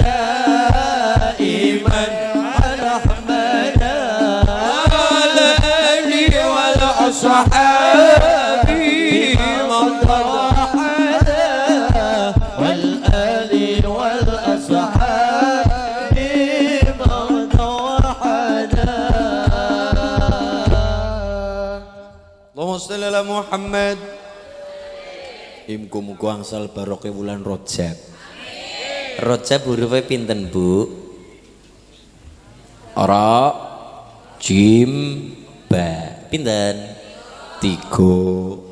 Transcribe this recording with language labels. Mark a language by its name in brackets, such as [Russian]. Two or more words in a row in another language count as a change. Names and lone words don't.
[Arabic] دائما على أحمد وعلى آله والأصحاب من قد وحدا والآل والأصحاب من قد وحدا Allahumma sholli ala Muhammad. [Javanese] Muga-muga angsal barokah wulan Rajab. Rajab hurufe pinten, Bu? Ra, jim, ba. Pinten? 3.